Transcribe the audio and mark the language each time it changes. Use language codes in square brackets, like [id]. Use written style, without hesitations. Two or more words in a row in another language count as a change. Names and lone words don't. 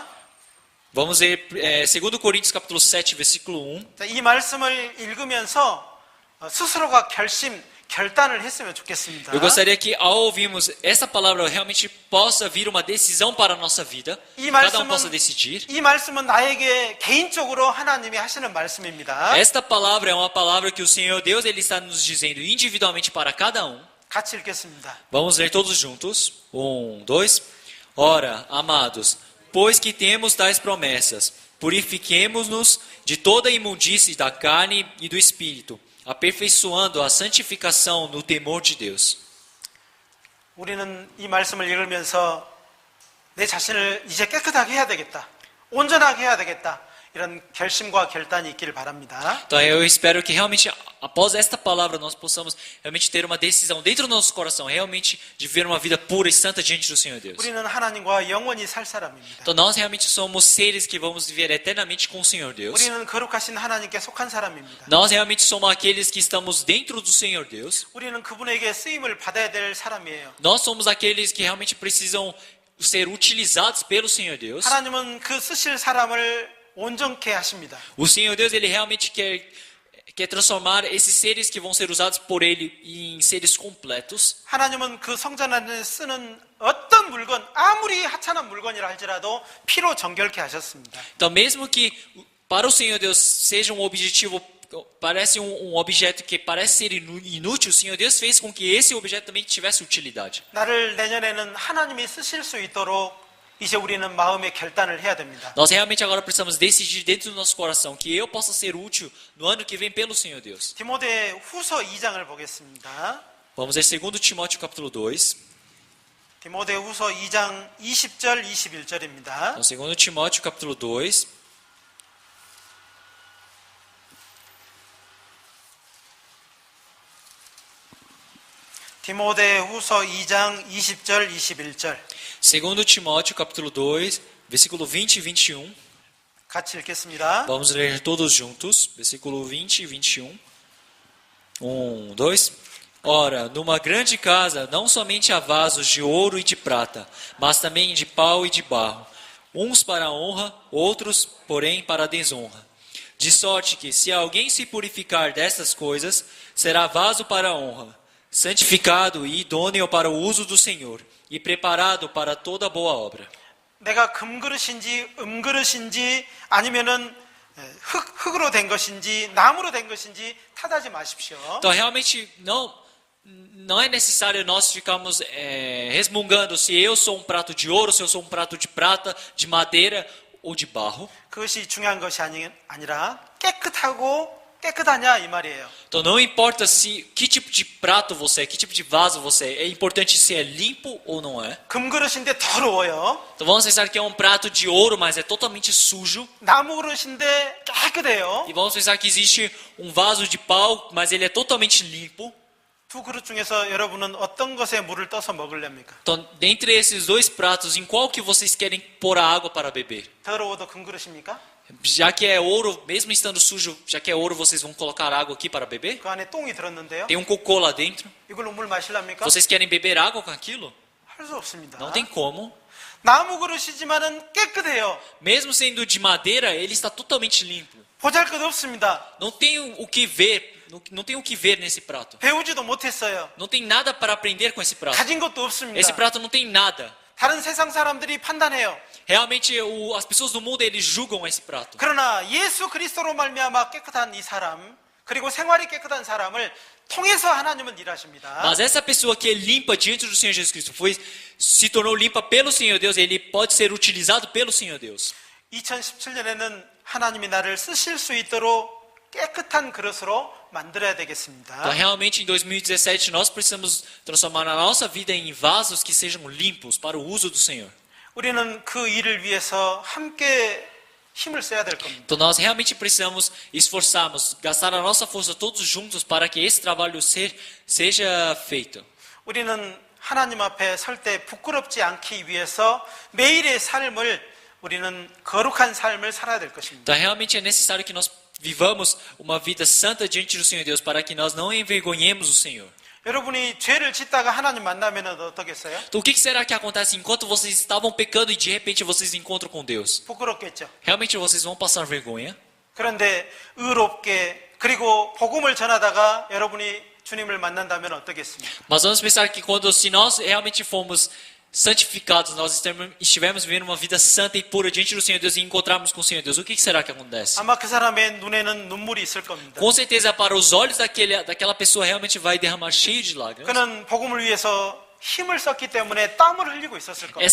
[pt] Vamos ler 2 Coríntios capítulo 7, versículo 1. [ko] 이 말씀을 읽으면서 스스로가 결단을 했으면 좋겠습니다. [pt] Eu gostaria que ao ouvirmos essa palavra realmente possa vir uma decisão para a nossa vida. Cada possa decidir. [ko] 이 말씀은 나에게 개인적으로 하나님이 하시는 말씀입니다. [pt] Esta palavra é uma palavra que o Senhor Deus ele está nos dizendo individualmente para cada um. [ko] 같이 읽겠습니다. [pt] Vamos ler todos juntos. 1, 2. Ora, amados, pois que temos tais promessas, purifiquemo-nos de toda a imundície da carne e do espírito, aperfeiçoando a santificação no temor de Deus. [ko] 우리는 이 말씀을 읽으면서 내 자신을 이제 깨끗하게 해야 되겠다. 온전하게 해야 되겠다. 이런 결심과 결단이 있기를 바랍니다. [pt] Então eu espero que realmente após esta palavra nós possamos realmente ter uma decisão dentro do nosso coração, realmente de viver uma vida pura e santa diante do Senhor Deus. [ko] 우리는 하나님과 영원히 살 사람입니다. [pt] Então nós realmente somos seres que vamos viver eternamente com o Senhor Deus. [ko] 우리는 거룩하신 하나님께 속한 사람입니다. [pt] Nós realmente somos aqueles que estamos dentro do Senhor Deus. [ko] 우리는 그분에게 쓰임을 받아야 될 사람이에요. [pt] Nós somos aqueles que realmente precisam ser utilizados pelo Senhor Deus. [ko] 하나님은 그 쓰실 사람을 온전케 하십니다. [pt] O Senhor Deus, ele realmente quer transformar esses seres que vão ser usados por ele em seres completos. [ko] 하나님은 그 성전 안에 쓰는 어떤 물건, 아무리 하찮은 물건이라 할지라도 피로 정결케 하셨습니다. [pt] Então, mesmo que para o Senhor Deus seja um objetivo, parece um objeto que parece ser inútil, o Senhor Deus fez com que esse objeto também tivesse utilidade. [ko] 나를 내년에는 하나님이 쓰실 수 있도록 이제 우리는 마음의 결단을 해야 됩니다. [pt] Nós realmente agora precisamos decidir dentro do nosso coração que eu possa ser útil no ano que vem pelo Senhor Deus. [ko] 디모데 후서 2장을 보겠습니다. [pt] Vamos ler 2 Timóteo capítulo 2. [ko] 디모데 후서 2장 20절 21절입니다. [pt] Então, 2 Timóteo capítulo 2. [ko] 디모데 후서 2장 20절 21절 [pt] 2 Timóteo capítulo 2, versículo 20 e 21. [ko] 같이 읽겠습니다. [pt] Vamos ler todos juntos, versículo 20 e 21. 2. Ora, numa grande casa não somente há vasos de ouro e de prata, mas também de pau e de barro, uns para a honra, outros, porém, para a desonra. De sorte que, se alguém se purificar destas coisas, será vaso para a honra, santificado e idôneo para o uso do Senhor, e preparado para toda boa obra. [ko] 내가 금그릇인지 은그릇인지 아니면은 흙으로 된 것인지 나무로 된 것인지 탓하지 마십시오. [pt] Então, realmente, não é necessário nós ficarmos resmungando se eu sou um prato de ouro, se eu sou um prato de prata, de madeira ou de barro. [ko] 그것이 중요한 것이 아니라 깨끗하냐 이 말이에요. [pt] Então, não importa que tipo de prato você é, que tipo de vaso você é importante se é limpo ou não é. [ko] 금그릇인데 더러워요. [pt] Então, vamos pensar que é um prato de ouro, mas é totalmente sujo. [ko] 나무 그릇인데 깨끗해요. [pt] E vamos pensar que existe um vaso de pau, mas ele é totalmente limpo. [ko] 두 그릇 중에서 여러분은 어떤 것에 물을 떠서 먹으렵니까? [pt] Então, dentre esses dois pratos, em qual que vocês querem pôr a água para beber? [ko] 더러워도 금그릇입니까? [pt] Já que é ouro, mesmo estando sujo, já que é ouro, vocês vão colocar água aqui para beber? [ko] 그 안에 똥이 들었는데요. [pt] Tem um cocô lá dentro. [ko] 이걸로 물 마실랍니까? [pt] Vocês querem beber água com aquilo? [ko] 할 수 없습니다. [pt] Não tem como. [ko] 나무 그릇이지만은 깨끗해요. [pt] Mesmo sendo de madeira, ele está totalmente limpo. [ko] 보잘것없습니다. [pt] Não tem o que ver, não tem o que ver nesse prato. [ko] 배우지도 못했어요. [pt] Não tem nada para aprender com esse prato. [ko] 가진 것도 없습니다. [pt] Esse prato não tem nada. [ko] 다른 세상 사람들이 판단해요. [pt] Realmente, as pessoas do mundo, eles julgam esse prato. [ko] 그러나 예수 그리스도로 말미암아 깨끗한 이 사람, 그리고 생활이 깨끗한 사람을 통해서 하나님은 일하십니다. [pt] Mas essa pessoa que é limpa diante do Senhor Jesus Cristo, se tornou limpa pelo Senhor Deus, ele pode ser utilizado pelo Senhor Deus. [ko] 2017년에는 하나님이 나를 쓰실 수 있도록 깨끗한 그릇으로 만들어야 되겠습니다. [pt] Então, realmente, em 2017, nós precisamos transformar a nossa vida em vasos que sejam limpos para o uso do Senhor. [ko] 우리는 그 일을 위해서 함께 힘을 써야 될 겁니다. [pt] Então, nós realmente precisamos esforçarmos, gastar a nossa força todos juntos para que esse trabalho seja feito. [ko] 우리는 하나님 앞에 설 때 부끄럽지 않기 위해서 매일의 삶을 우리는 거룩한 삶을 살아야 될 것입니다. [pt] Então, realmente é necessário que nós vivamos uma vida santa diante do Senhor Deus para que nós não envergonhemos o Senhor. [ko] 여러분이 죄를 짓다가 하나님 만나면 어떻겠어요? [pt] Então, o que será que acontece enquanto vocês estavam pecando e de repente vocês encontram com Deus? [ko] 부끄럽겠죠. [pt] Realmente vocês vão passar vergonha. [ko] 그런데 의롭게 그리고 복음을 전하다가 여러분이 주님을 만난다면 어떻겠습니까? [pt] Mas vamos pensar que se nós realmente fomos santificados, nós estivermos vivendo uma vida santa e pura diante do Senhor Deus e encontrarmos com o Senhor Deus, o que será que acontece? [ko] 아마 그 사람의 눈에는 눈물이 있을 겁니다. [pt] Com certeza para os olhos daquela pessoa realmente vai derramar cheio de lágrimas. [ko] 그는 복음을 위해서 힘을 썼기 때문에 땀을 흘리고 있었을 겁니다.